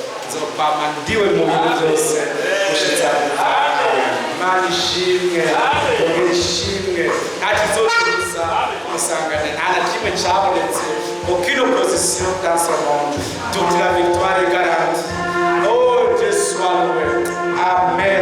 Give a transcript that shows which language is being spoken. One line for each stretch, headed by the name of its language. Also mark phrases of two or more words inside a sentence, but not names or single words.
Rundi: nzokwama ndiwe mu bintu byose gushitsa Imana ishimwe ishimwe ntakizotuza musangane nta na kimwe cyabonetse
French: aucune opposition dans ce monde toute la victoire est garantie. Oh Dieu soit loué. Amen.